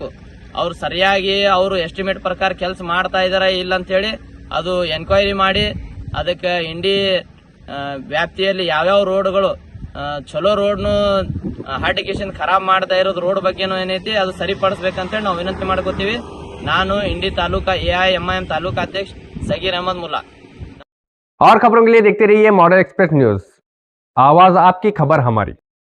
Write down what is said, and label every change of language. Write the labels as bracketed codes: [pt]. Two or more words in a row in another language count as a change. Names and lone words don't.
[kn] ಅವ್ರು ಸರಿಯಾಗಿ ಅವರು ಎಸ್ಟಿಮೇಟ್ ಪ್ರಕಾರ ಕೆಲಸ ಮಾಡ್ತಾ ಇದಾರ ಇಲ್ಲ ಅಂತ ಹೇಳಿ ಅದು ಎನ್ಕ್ವೈರಿ ಮಾಡಿ ಅದಕ್ಕೆ ಇಂಡಿ ವ್ಯಾಪ್ತಿಯಲ್ಲಿ ಯಾವ್ಯಾವ ರೋಡ್ಗಳು ಚಲೋ ರೋಡ್ನು ಹಾರ್ಟಿಕೇಶನ್ ಖರಾಬ್ ಮಾಡ್ತಾ ಇರೋದು ರೋಡ್ ಬಗ್ಗೆನೂ ಏನೈತಿ ಅದು ಸರಿಪಡಿಸ್ಬೇಕಂತೇಳಿ ನಾವು ವಿನಂತಿ ಮಾಡ್ಕೋತೀವಿ. [hi] ನಾನು इंडी तालुका AIMIM तालुका अध्यक्ष सगीर अहमद मुल्ला। और खबरों के लिए देखते रहिए मॉडर्न एक्सप्रेस न्यूज, आवाज आपकी खबर हमारी।